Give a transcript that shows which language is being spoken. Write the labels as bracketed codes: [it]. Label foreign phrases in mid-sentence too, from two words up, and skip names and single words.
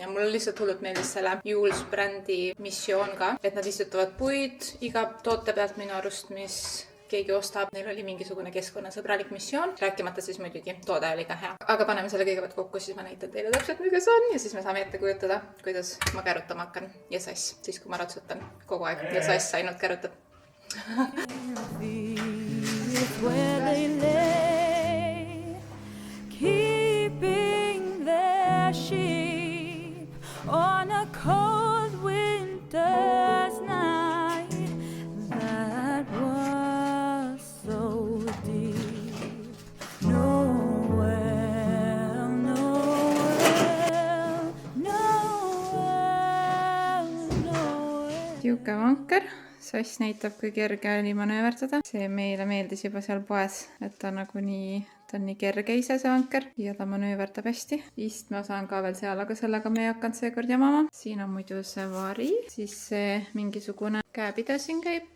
[et] Ja mulle lihtsalt hullult meeldis selle Jules brändi missioon ka, et nad istutavad puid iga toote pealt minu arust, mis keegi ostab. Neil oli mingisugune keskkonnasõbralik missioon, rääkimata siis muidugi toode oli ka hea. Aga paneme selle kõigepealt kokku, siis ma näitan teile täpselt, millega see on ja siis me saame ette kujutada, kuidas ma kärutama hakkan ja Sass, siis kui ma ratsutan kogu aeg ja Sass ainult kärutab. [en] Where they lay, keeping their sheep on a cold winter's night that was so deep. Nowhere, nowhere, nowhere, nowhere. [et] Siuke vanker. Sass näitab, kui kerge oli manööverdada. See meile meeldis juba seal poes, et ta on nii kerge ise see vanker ja ta manööverdab hästi. Istme osa on ka veel seal, aga sellega me ei hakanud seekord jamama. Siin on muidu see vari, siis see mingisugune käepide siin käib.